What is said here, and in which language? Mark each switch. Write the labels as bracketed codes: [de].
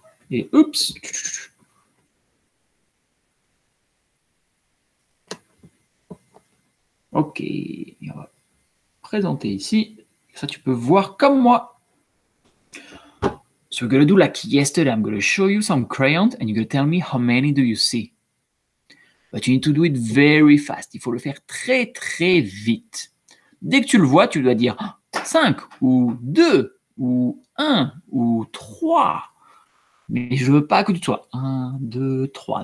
[fr] Et oups. Ok. Et on va présenter ici. Ça, tu peux voir comme moi. [en] So we're going to do like yesterday. I'm going to show you some crayons and you're going to tell me how many do you see. But you need to do it very fast. [fr] Il faut le faire très, très vite. Dès que tu le vois, tu dois dire 5 ou 2 ou 1 ou 3. Mais je veux pas que tu sois 1, 2, 3.